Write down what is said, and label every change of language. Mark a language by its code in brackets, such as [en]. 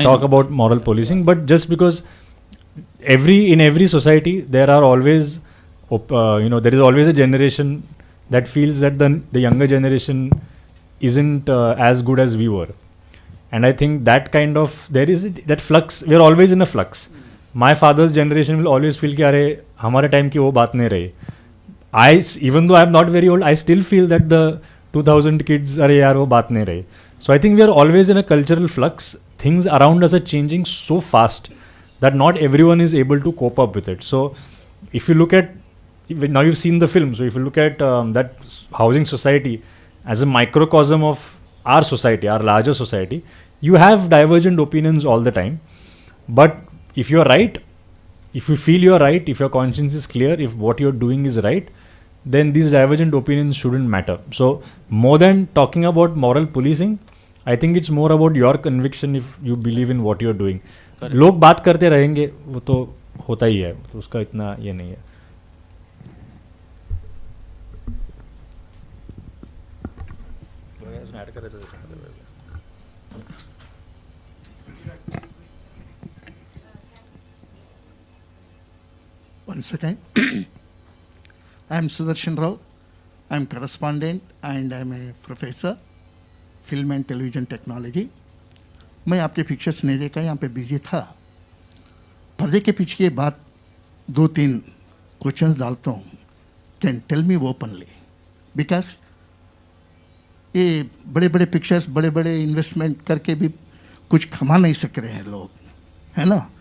[en] talk about moral policing, but just because in every society there are always there is always a generation that feels that the younger generation isn't as good as we were, and I think that kind of there is that flux. We're always in a flux. My father's generation will always feel [hi] कि अरे हमारे time की वो बात नहीं रही. [en] Even though I'm not very old, I still feel that the 2000 kids [hi] अरे यार वो बात नहीं रही. [en] So I think we are always in a cultural flux. Things around us are changing so fast that not everyone is able to cope up with it. So if you look at, now you've seen the film, so if you look at that housing society as a microcosm of our society, our larger society, you have divergent opinions all the time. But if you're right, if you feel you're right, if your conscience is clear, if what you're doing is right, then these divergent opinions shouldn't matter. So more than talking about moral policing, I think it's more about your conviction if you believe in what you're doing. [hi] लोग बात करते रहेंगे, वो तो होता ही है, तो उसका इतना ये नहीं है. [en] One second. I am Sudarshan Rao. I am correspondent and I am a professor, film and television technology. [hi] मैं आपके पिक्चर्स नहीं देखा, यहाँ पे बिजी था. पर्दे के पीछे की बात 2-3 क्वेश्चंस डालता हूँ, [en] can tell me openly, [hi] because ये बड़े बड़े पिक्चर्स, बड़े बड़े इन्वेस्टमेंट करके भी कुछ कमा नहीं सक रहे हैं लोग, है ना?